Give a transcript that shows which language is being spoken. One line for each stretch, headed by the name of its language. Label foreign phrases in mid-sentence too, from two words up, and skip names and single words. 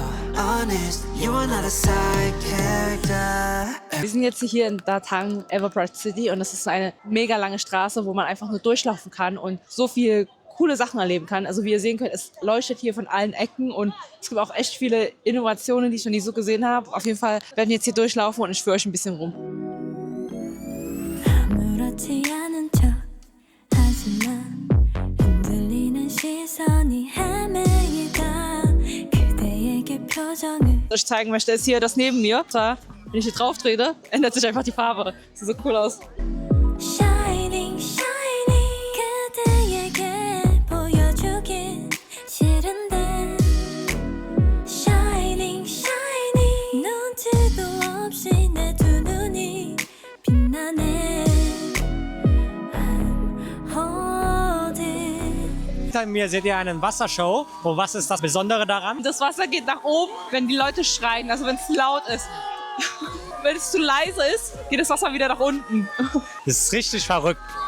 English: Honest, you are not a side character.
German: Wir sind jetzt hier in Datang Everbright City und das ist eine mega lange Straße, wo man einfach nur durchlaufen kann und so viel coole Sachen erleben kann. Also wie ihr sehen könnt, es leuchtet hier von allen Ecken und es gibt auch echt viele Innovationen, die ich noch nie so gesehen habe. Auf jeden Fall werden wir jetzt hier durchlaufen und ich führe euch ein bisschen rum. Was ich zeigen möchte, ist hier das neben mir. Da, wenn ich hier drauf trete, ändert sich einfach die Farbe. Sieht so cool aus.
English: Shining, shining,
Korean: 그대에게 보여주긴 싫은데.
English: Shining, shining,
Korean: 눈치도 없이 내 두 눈이 빛나네.
German: Hinter mir seht ihr eine Wassershow. Und was ist das Besondere daran? Das Wasser geht nach oben, wenn die Leute schreien, also wenn es laut ist. Wenn es zu leise ist, geht das Wasser wieder nach unten. Das ist richtig verrückt.